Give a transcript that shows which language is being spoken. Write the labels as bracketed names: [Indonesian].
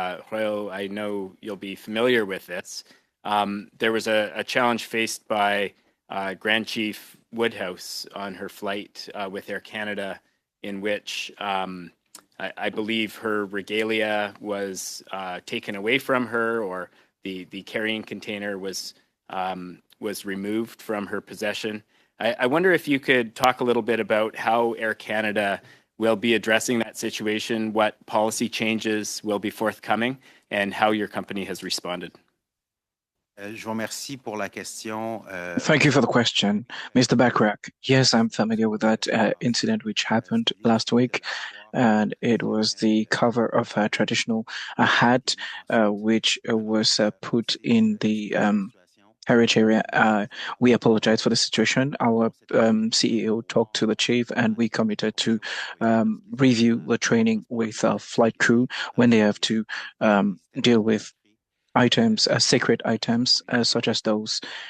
[English] Royal, I know you'll be familiar with this. There was a challenge faced by Grand Chief Woodhouse on her flight with Air Canada, in which I believe her regalia was taken away from her, or the carrying container was removed from her possession. I wonder if you could talk a little bit about how Air Canada will be addressing that situation, what policy changes will be forthcoming, and how your company has responded. [French] Je vous remercie pour la question. [English] Thank you for the question, Mr. Bachrach. Yes, I'm familiar with that incident which happened last week, and it was the cover of a traditional hat which was put in the heritage area. We apologize for the situation. Our CEO talked to the chief, and we committed to review the training with our flight crew when they have to deal with items, sacred items, such as those.